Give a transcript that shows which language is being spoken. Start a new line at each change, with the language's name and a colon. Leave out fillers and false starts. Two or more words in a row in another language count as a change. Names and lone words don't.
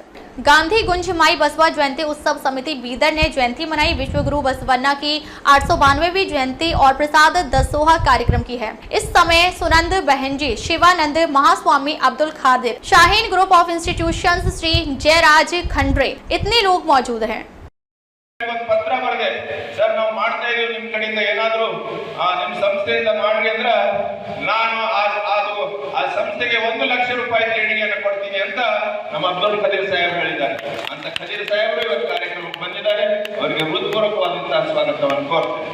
Hindi: गांधी गुंज माई बसवा जयंती उत्सव समिति बीदर ने जयंती मनाई। विश्व गुरु बसवन्ना की 892वीं जयंती और प्रसाद दसोहा कार्यक्रम की है। इस समय सुनंद बहनजी, शिवानंद महास्वामी, अब्दुल खादिर, शाहीन ग्रुप ऑफ इंस्टीट्यूशंस, श्री जयराज खंड्रे इतने लोग मौजूद हैं।
Kannada: ಪತ್ರ ಬರೆದೆ, ಸರ್ ನಾವು ಮಾಡ್ತಾ ಇದೀವಿ, ನಿಮ್ಮ ಕಡೆಯಿಂದ ಏನಾದರೂ ನಿಮ್ಮ ಸಂಸ್ಥೆಯಿಂದ ಮಾಡ್ರಿ ಅಂದ್ರೆ ನಾನು ಆ ಸಂಸ್ಥೆಗೆ 1 ಲಕ್ಷ ರೂಪಾಯಿ ದೇಣಿಗೆಯನ್ನು ಕೊಡ್ತೀನಿ ಅಂತ ನಮ್ಮ ಅಬ್ದುಲ್ ಖದೀರ್ ಸಾಹೇಬ್ ಹೇಳಿದ್ದಾರೆ. ಅಂತ ಖದೀರ್ ಸಾಹೇಬರು ಇವತ್ತು ಕಾರ್ಯಕ್ರಮಕ್ಕೆ ಬಂದಿದ್ದಾರೆ. ಅವರಿಗೆ ಹೃತ್ಪೂರ್ವಕವಾದಂತಹ ಸ್ವಾಗತವನ್ನು ಕೋರ್ತೇನೆ.